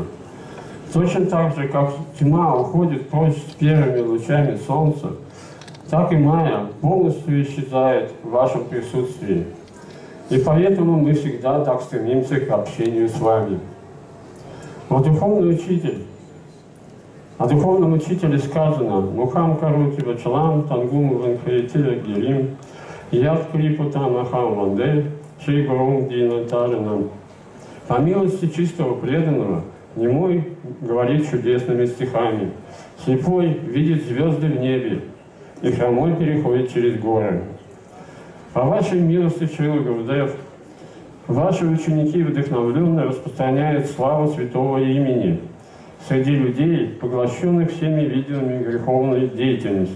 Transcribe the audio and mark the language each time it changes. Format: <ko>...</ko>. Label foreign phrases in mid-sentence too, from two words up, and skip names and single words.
<ru>Точно так же, как тьма уходит прочь с первыми лучами солнца, так и майя полностью исчезает в вашем присутствии. И поэтому мы всегда так стремимся к общению с вами. О духовном учителе сказано:</ru> <sa>«मूकं करोति वाचालं पङ्गुं लङ्घयते गिरिम् यत्कृपा तमहं वन्दे श्री गुरुं दीनतारणम्».</sa> <ru>По милости чистого преданного, немой говорит чудесными стихами, слепой видит звезды в небе, и хромой переходит через горы. По вашей милости, Шрила Гурудев, ваши ученики вдохновленно распространяют славу святого имени среди людей, поглощенных всеми видами греховной деятельности.</ru>